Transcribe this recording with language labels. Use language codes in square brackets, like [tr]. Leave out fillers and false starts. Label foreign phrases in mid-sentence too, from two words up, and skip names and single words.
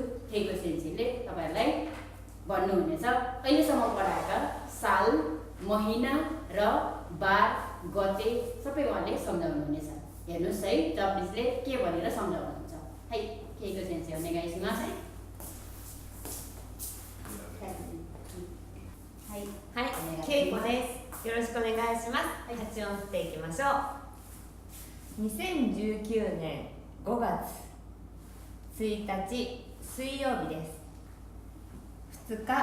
[ne] खेको सेन्सीले तपाईहरुलाई भन्नुहुनेछ अहिलेसम्म पढाएका साल, महिना र बार, गते सबै उहाँले सम्झाउनुहुनेछ। हेर्नुस् है जापानिजले के भनेर सम्झाउनुहुन्छ है। खेको सेन्सी भन्ने गाइसिमास है। [ja] はい、けいこです。よろしくお願いします。発音していきましょう。2019年5月1日水曜日です。2日